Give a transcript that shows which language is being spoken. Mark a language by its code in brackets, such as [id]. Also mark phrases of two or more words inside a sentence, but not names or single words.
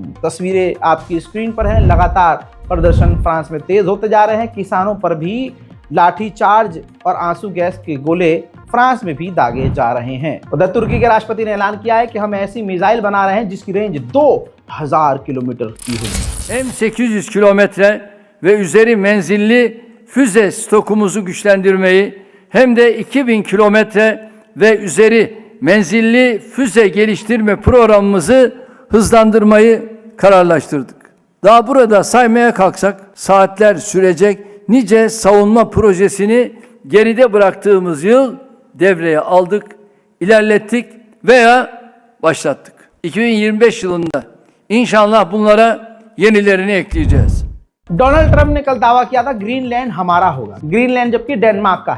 [hi] तस्वीरें आपकी स्क्रीन पर हैं। लगातार प्रदर्शन फ्रांस में तेज होते जा रहे हैं। किसानों पर भी लाठीचार्ज और आंसू गैस के गोले फ्रांस में भी दागे जा रहे हैं। उधर तुर्की के राष्ट्रपति ने ऐलान किया है कि हम ऐसी मिसाइल बना रहे हैं जिसकी रेंज 2000 किलोमीटर की होगी। [tr] Hem 800 kilometre ve üzeri menzilli füze stokumuzu güçlendirmeyi hem de 2000 kilometre ve üzeri menzilli füze geliştirme programımızı hızlandırmayı kararlaştırdık. Daha burada saymaya kalksak saatler sürecek nice savunma projesini geride bıraktığımız yıl devreye aldık, ilerlettik veya başlattık. 2025 yılında inşallah bunlara yenilerini ekleyeceğiz. [hi] डोनाल्ड ट्रंप ने कल दावा किया था ग्रीनलैंड हमारा होगा, ग्रीनलैंड जबकि डेनमार्क का है।